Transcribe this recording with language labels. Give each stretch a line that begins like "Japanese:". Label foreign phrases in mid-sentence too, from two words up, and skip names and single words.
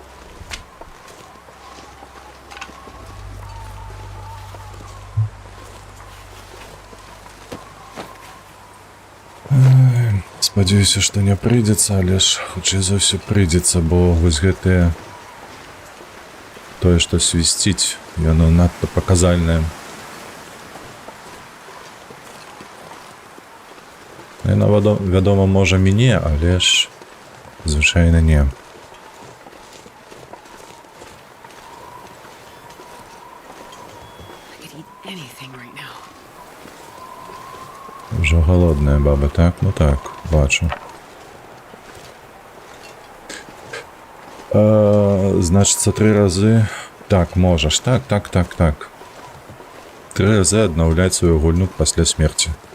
Belarusian: Спадзяюся, што не прыйдзецца, але ж хутчэй за ўсё прыйдзецца, бо вось гэтае тое, што свісціць, яно надта паказальнае. Яно, вядома, можа мяне, але ж звычайна не.
English: I could eat anything right now.
Belarusian: Ўжо галодная баба, так? Ну так, бачу. Значыцца, 3 разы... Так, можаш, так. 3 разы аднаўляць сваю гульню пасля смерці.